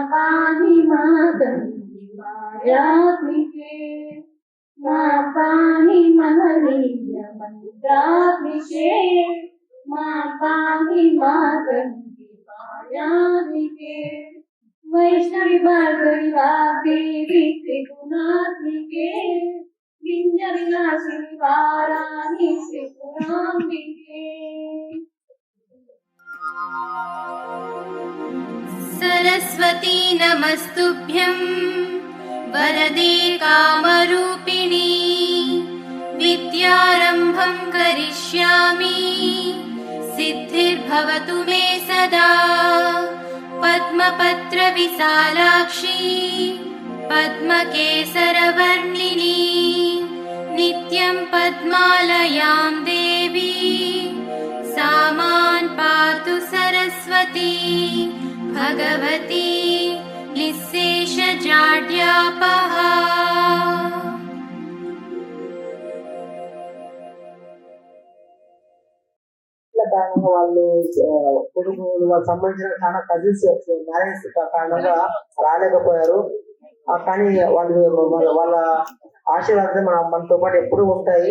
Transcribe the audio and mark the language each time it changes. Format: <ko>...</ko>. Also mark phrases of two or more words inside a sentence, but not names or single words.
<sa>పాహి మాతంగి మాయాత్మికే మాం పాహి మహనీయ మంత్రాత్మికే మాం పాహి మాతంగి మాయాత్మికే వైష్ణవి భార్గవి వాగ్దేవి త్రిగుణాత్మికే వింజ విలాసిని వారాహి త్రిపురాంబికే सरस्वती नमस्तुभ्यं वरदे कामरूपिणी विद्यारम्भं करिष्यामि सिद्धिर्भवतु मे सदा पद्मपत्रविशालाक्षी पद्मकेसरवर्णिनी नित्यं पद्मालयां देवी सा मां पातु सरस्वती भगवती निःशेषजाड्यापहा</sa> <te>కారణంగా వాళ్ళు కొడుకులు వాళ్ళకి సంబంధించిన చాలా</te> <en>cousins marriage</en> <te>కారణంగా రాలేకపోయారు. కానీ వాళ్ళ ఆశీర్వాదం మనతో పాటు ఎప్పుడూ ఉంటాయి.</te>